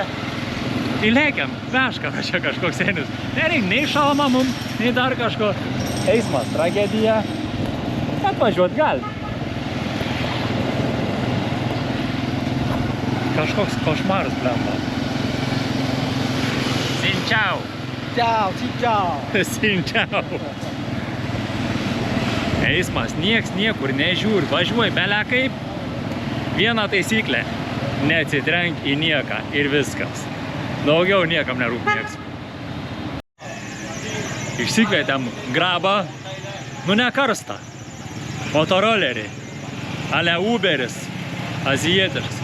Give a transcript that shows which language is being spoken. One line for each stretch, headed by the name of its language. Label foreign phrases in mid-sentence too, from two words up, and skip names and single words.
Lithuanian: Įlėkiam, veška čia kažkoks senis. Nereik nei šalama mum, nei dar kažko. Eismas, tragedija. Bet važiuot gali. Kažkoks košmaras, blemba.
Vietnamese: Xin chào. Ciao, xin chào. Xin chào.
Lithuanian: eismas, nieks niekur nežiūri, važiuoji belė kaip. Viena taisyklė, neatsitrenk į nieką ir viskas. Daugiau niekam nerūp nieks. Išsikvietėm grabą, nu ne karstą, motorolerį, ale Uberis, azijietiškas.